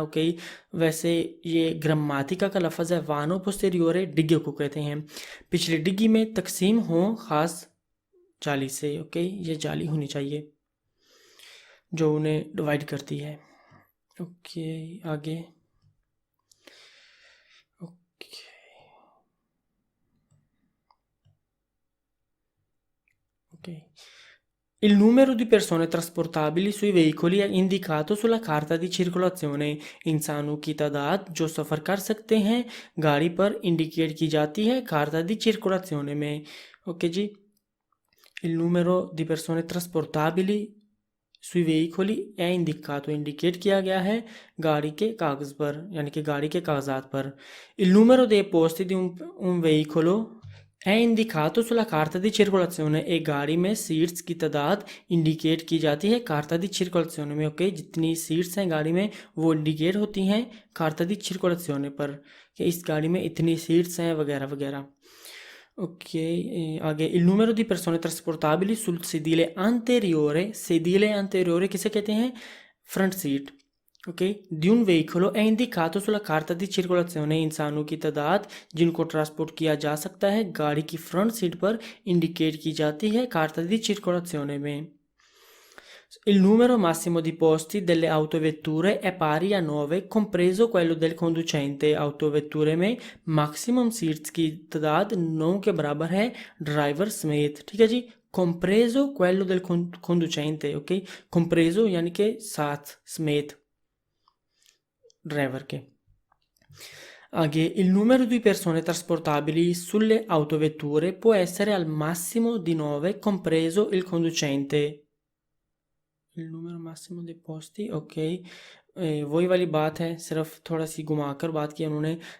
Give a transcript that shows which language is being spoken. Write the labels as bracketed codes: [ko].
[hi] Okay, वैसे ये ग्रामाटिका का लफ्ज़ है, वानो पोस्टेरियोरे डिग्गी को कहते हैं। पिछली डिग्गी में तकसीम हो ख़ास जाली से। ओके, ये जाली होनी चाहिए जो उन्हें डिवाइड करती है। ओके, आगे। [it] ओके, ओके, il numero di persone trasportabili sui veicoli è indicato sulla carta di circolazione। [hi] इंसानों की तादाद जो सफ़र कर सकते हैं गाड़ी पर इंडिकेट की जाती है [it] carta di circolazione [hi] में। ओके जी, [it] il numero di persone trasportabili sui veicoli è indicato, [hi] indicate किया गया है गाड़ी के कागज़ पर, यानी कि गाड़ी के कागजात पर. [it] Il numero dei posti di un veicolo è indicato sulla carta di circolazione. [hi] एक गाड़ी में सीट्स की तादाद इंडिकेट की जाती है कार्ता दी circolazione में. ओके, जितनी सीट्स हैं गाड़ी में वो इंडिकेट होती हैं कार्ता दी circolazione पर, कि इस गाड़ी में इतनी सीट्स हैं वगैरह वगैरह. [it] Ok, [hi] आगे [it] il numero di persone trasportabili sul sedile anteriore [hi] किसे कहते हैं? Front seat. [it] ओके, di un veicolo è indicato sulla carta di circolazione. [hi] इंसानों की तादाद जिनको ट्रांसपोर्ट किया जा सकता है गाड़ी की फ्रंट सीट पर इंडिकेट की जाती है carta di circolazione में. [it] Il numero massimo di posti delle autovetture è pari a 9, compreso quello del conducente. [hi] autovetture में maximum seats की तादाद 9 के बराबर है ड्राइवर समेत. ठीक है जी, [it] compreso quello del conducente. [hi] Okay, compreso यानी कि साथ, समेत ड्राइवर के. [it] आगे il numero di persone trasportabili sulle autovetture può essere al massimo di 9, compreso il conducente. il numero massimo dei posti, [hi] ok, वही वाली बात है, सिर्फ थोड़ा सी घुमाकर बात की उन्होंने.